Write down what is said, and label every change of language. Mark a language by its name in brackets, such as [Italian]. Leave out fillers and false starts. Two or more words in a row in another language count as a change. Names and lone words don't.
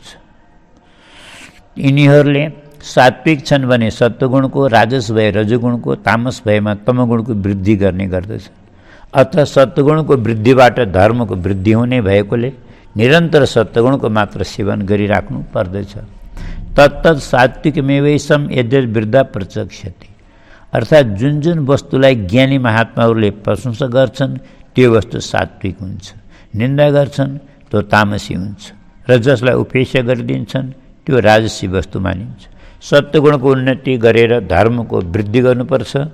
[Nepali] यिनीहरूले सात्विक छन् भने सत्वगुणको, राजस भए रजगुणको, तामस भएमा तमगुणको वृद्धि गर्ने गर्दछ। अत सत्वगुणको वृद्धिबाट धर्मको वृद्धि हुने भएकोले निरन्तर सत्वगुणको मात्र सेवन गरिराख्नु पर्दछ। [Sanskrit] तत्तत् सात्विकमेवैसम यद्यद्वृद्धा प्रचक्षते। [Nepali] अर्थात् जुन जुन वस्तुलाई ज्ञानी महात्माहरूले प्रशंसा गर्छन् त्यो वस्तु सात्विक हुन्छ, निन्दा गर्छन् त्यो तामसी हुन्छ, र जसलाई उपेक्षा गरिदिन्छन् त्यो राजसी वस्तु मानिन्छ। सत्वगुणको उन्नति गरेर धर्मको वृद्धि गर्नुपर्छ।